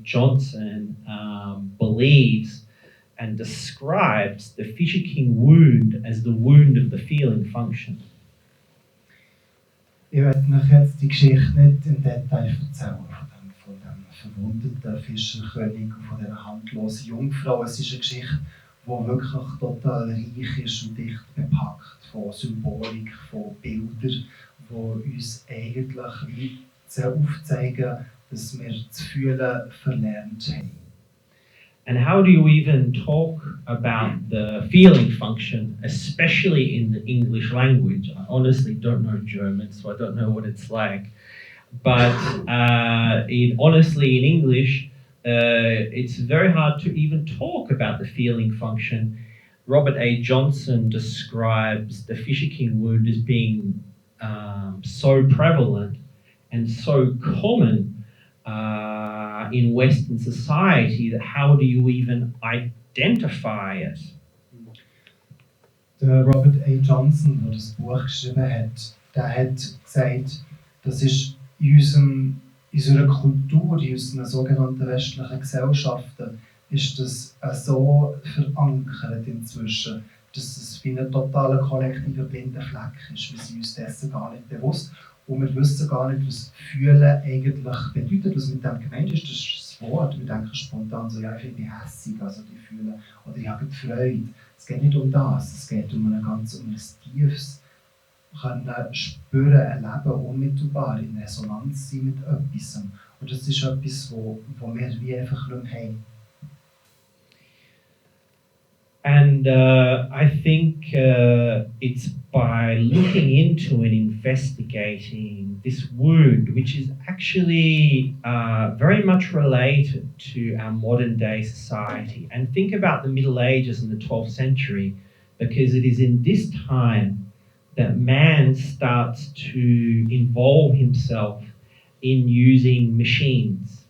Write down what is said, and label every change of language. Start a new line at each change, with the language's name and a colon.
English: Johnson believes and describes the Fisher King wound as the wound of the feeling function.
German: Ich werde euch jetzt die Geschichte nicht im Detail erzählen, von dem verwundeten Fischerkönig und von dieser handlosen Jungfrau. Es ist eine Geschichte, die wirklich total reich ist und dicht bepackt von Symbolik, von Bildern, die uns eigentlich wie aufzeigen, dass wir das Fühlen verlernt haben.
English: And how do you even talk about the feeling function, especially in the English language? I honestly don't know German, so I don't know what it's like. But honestly, in English, it's very hard to even talk about the feeling function. Robert A. Johnson describes the Fisher King wound as being so prevalent and so common in Western society that how do you even identify it?
German: Der Robert A. Johnson, der das Buch geschrieben hat, der hat gesagt, das ist in unserer Kultur, in unseren sogenannten westlichen Gesellschaften, ist das so verankert inzwischen, dass es wie ein totaler kollektiver blinder Fleck ist. Wir sind uns dessen gar nicht bewusst. Und wir wissen gar nicht, was Fühlen eigentlich bedeutet, was mit dem gemeint ist. Das ist das Wort. Wir denken spontan so, ja, ich bin hässig, also die fühlen, oder ich habe Freude. Es geht nicht um das, es geht um ein tiefes können spüren, erleben, unmittelbar in Resonanz sein mit etwas. Und das ist etwas, wo wir wie einfach nicht mehr haben.
English: And I think it's by looking into and investigating this wound, which is actually very much related to our modern day society. And think about the Middle Ages and the 12th century, because it is in this time that man starts to involve himself in using machines.